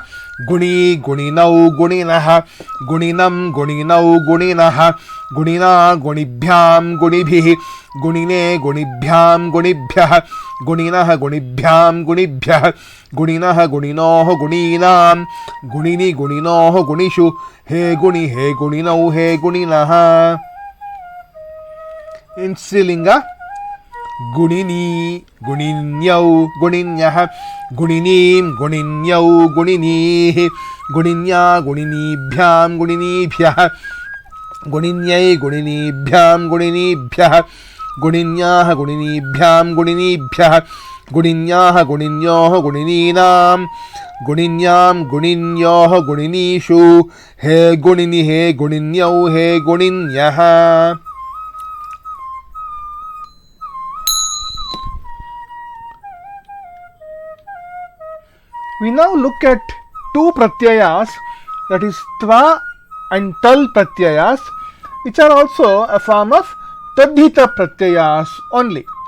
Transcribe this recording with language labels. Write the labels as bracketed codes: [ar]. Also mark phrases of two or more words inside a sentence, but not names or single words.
[sa] Guni, Guninau, Guninaha, Guninam, Guninau, Guninaha, Gunina, Gunibhyam, Gunibhihi, Gunine, Gunibhyam, Gunibhyah, Guninaha, Gunibhyam, Gunibhyah, Guninaha, Guninoho, Guninam, Gunini, Guninoho, Gunishu, He Guni, He Guninau, He Guninaha. In Strilinga, Gunini, Guninyau, Guninyaha, Guninim, Guninyau, Guninihi, Guninya, Guninibhyam, Guninibhyah, Guninyai, Guninibhyam, Guninibhyah, Guninyaha, Guninibhyam, Guninibhyah, Guninyaha, Guninyoho, Gunininam, Guninyam, Guninyoho, Guninishu, He Gunini, He Guninyau, He Guninyaha. [en] We now look at two pratyayas, that is tva and [sa] tal pratyayas, [en] which are also a form of [sa] taddhita pratyayas [en] only.